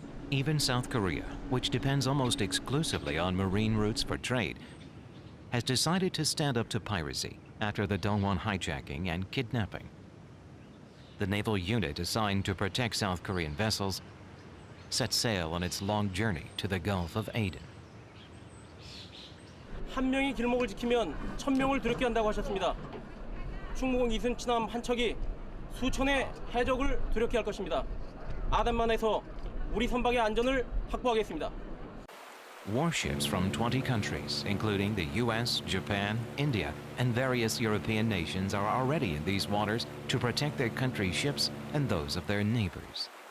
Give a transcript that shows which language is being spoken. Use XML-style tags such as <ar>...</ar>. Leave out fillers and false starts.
<en>Even South Korea, which depends almost exclusively on marine routes for trade, has decided to stand up to piracy after the Dongwon hijacking and kidnapping. The naval unit assigned to protect South Korean vessels set sail on its long journey to the Gulf of Aden.</en> <ko>한 명이 길목을 지키면 1000명을 두렵게 한다고 하셨습니다. 충무공 이순치남 한 척이 수천의 해적을 두렵게 할 것입니다. 아담만에서 우리 선박의 안전을 확보하겠습니다.</ko> <en>Warships from 20 countries, including the US, Japan, India, and various European nations, are already in these waters to protect their country's ships and those of their neighbors.</en>